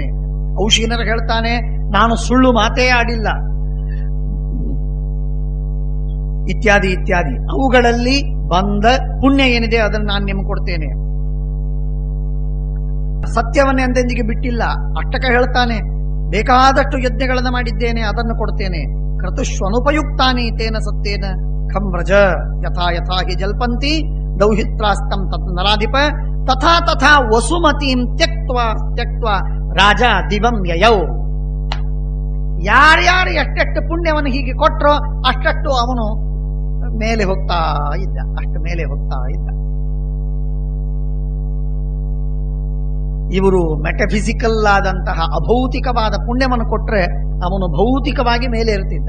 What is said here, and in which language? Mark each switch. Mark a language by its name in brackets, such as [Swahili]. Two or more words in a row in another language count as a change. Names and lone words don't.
[Kannada] ಔಶೀನರು ಹೇಳ್ತಾನೆ, ನಾನು ಸುಳ್ಳು ಮಾತೇ ಆಡಿಲ್ಲ, ಇತ್ಯಾದಿ ಇತ್ಯಾದಿ. ಅವುಗಳಲ್ಲಿ ಬಂದ ಪುಣ್ಯ ಏನಿದೆ ಅದನ್ನು ನಾನು ನಿಮ್ಗೆ ಕೊಡ್ತೇನೆ. ಸತ್ಯವನ್ನೇ ಎಂದೆಂದಿಗೆ ಬಿಟ್ಟಿಲ್ಲ. ಅಷ್ಟಕ ಹೇಳ್ತಾನೆ, ಬೇಕಾದಷ್ಟು ಯಜ್ಞಗಳನ್ನು ಮಾಡಿದ್ದೇನೆ, ಅದನ್ನು ಕೊಡ್ತೇನೆ. [Sanskrit] ಕ್ರತುಷ್ವನುಪಯುಕ್ತಾನಿ ತೇನ ಸತ್ಯೇನ ಖಂ ವ್ರಜ ಯಥಾ ಯಥಾ ಹಿ ಜಲ್ಪಂತಿ ದೌಹಿತ್ರಾಸ್ತಂ ತತ್ ನರಾಧಿಪ ತಥಾ ತಥಾ ವಸುಮತೀಂ ತ್ಯಕ್ತ್ವಾ ತ್ಯಕ್ತ್ವಾ ರಾಜ ದಿವಂ ಯಯೌ. [Kannada] ಯಾರ್ಯಾರು ಎಷ್ಟೆಷ್ಟು ಪುಣ್ಯವನ್ನು ಹೀಗೆ ಕೊಟ್ಟರೋ ಅಷ್ಟಷ್ಟು ಅವನು ಮೇಲೆ ಹೋಗ್ತಾ ಇದ್ದ, ಅಷ್ಟು ಮೇಲೆ ಹೋಗ್ತಾ ಇದ್ದ. ಇವರು ಮೆಟಫಿಸಿಕಲ್ ಆದಂತಹ ಅಭೌತಿಕವಾದ ಪುಣ್ಯವನ್ನು ಕೊಟ್ರೆ ಅವನು ಭೌತಿಕವಾಗಿ ಮೇಲೆ ಇರ್ತಿದ್ದ.